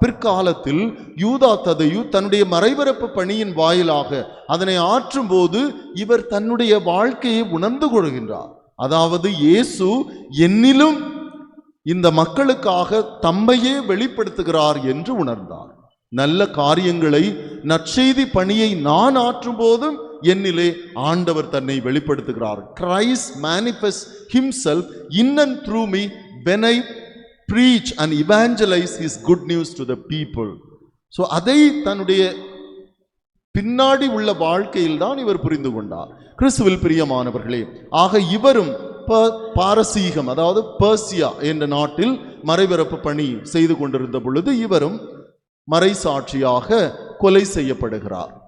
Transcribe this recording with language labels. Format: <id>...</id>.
<ta>பிற்காலத்தில் யூதா ததையு தன்னுடைய மறைபரப்பு பணியின் வாயிலாக அதனை ஆற்றும் போது இவர் தன்னுடைய வாழ்க்கையை உணர்ந்து கொள்கின்றார். அதாவது இயேசு என்னிலும் இந்த மக்களுக்காக தம்மையே வெளிப்படுத்துகிறார் என்று உணர்ந்தார். நல்ல காரியங்களை, நற்செய்தி பணியை நான் ஆற்றும் போதும் என்னிலே ஆண்டவர் தன்னை வெளிப்படுத்துகிறார்.</ta> <en>Christ manifests himself in and through me when I preach and evangelize his good news to the people.</en> <ta>So அதை தன்னுடைய பின்னாடி உள்ள வாழ்க்கையில் தான் இவர் புரிந்து கொண்டார். கிறிஸ்துவில் பிரியமானவர்களே, ஆக இவரும் பாரசீகம், அதாவது பெர்சியா என்ற நாட்டில் மறைபரப்பு பணி செய்து கொண்டிருந்த பொழுது இவரும் மறைசாட்சியாக கொலை செய்யப்படுகிறார்.</ta>